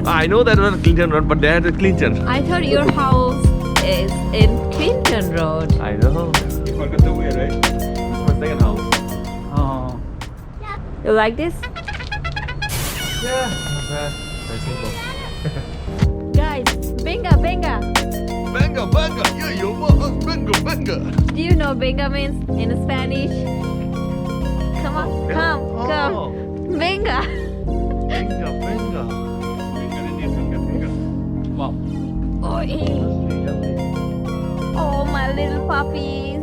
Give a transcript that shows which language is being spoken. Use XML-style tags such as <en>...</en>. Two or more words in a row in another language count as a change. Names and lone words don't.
<en>I know that one Clinton Road, but they had a Clinton. I thought your house is in Clinton Road. I know. You forgot the way, right? This is my second house. Oh. You like this? Yeah, not bad. Very simple. Guys,</en> <es>benga, benga. Benga, benga, yeah, yo, benga, benga.</es> <en>Do you know benga means in Spanish? Come on, come.</en> <es>Benga. Benga, benga.</es> <en>Wow. Oh, oh, my little puppies.</en>